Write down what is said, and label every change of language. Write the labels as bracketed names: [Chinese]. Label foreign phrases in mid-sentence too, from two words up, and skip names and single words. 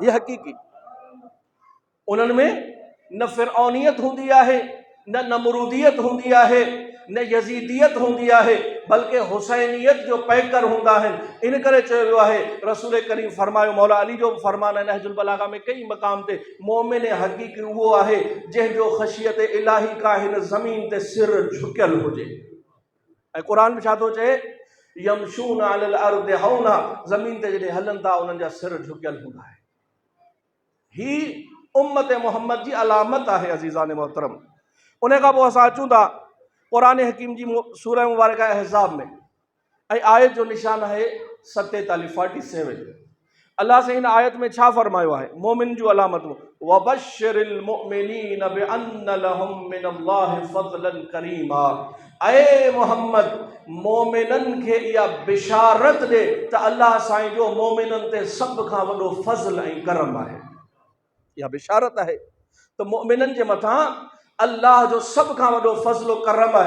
[Sindhi] ये हक़ीक़ी उन्हनि में न फ़िरऔनियत हूंदी आहे, न नमरूदियत हूंदी आहे, न यज़ीदियत हूंदी आहे, बल्कि हुसैनियत जो पैकर हूंदा आहिनि। इन करे चयो वियो आहे, रसूल करीम फरमायो, मौला अली जो फरमान है नहजुल बलागा में कई मक़ाम ते, मोमिन हक़ीक़ी उहो आहे जंहिंजो ख़शियत इलाही का हिन ज़मीन ते सिर झुकियल हुजे। ऐं क़ुरान में छा थो चए? [Arabic] يمشون على الأرض هونا, [Sindhi] ज़मीन ते जॾहिं हलनि था उन्हनि जा सिर झुकियल हूंदा आहे। ही उम्मत मोहम्मद जी अलामत आहे अज़ीज़ान मोहतरम। उन खां पोइ असां अचूं था क़ुरान हकीम जी सूरह मुबारक अहज़ाब में, ऐं आयत जो निशान आहे 47 47। अल्लाह से इन आयत में छा फरमायो आहे? मोमिन जूं अलामतूं, [Arabic] وبشر المؤمنين بأن لهم من الله فضلا كريما. [Sindhi] ऐ मोहम्मद, मोमिननि खे इहा बिशारत ॾे त अल्लाह साईं जो मोमिननि ते सभ खां वॾो फ़ज़ल ऐं करम आहे। इहा बिशारत आहे त मोमिननि जे मथां अल्लाह जो सभ खां वॾो फ़ज़ल करम आहे।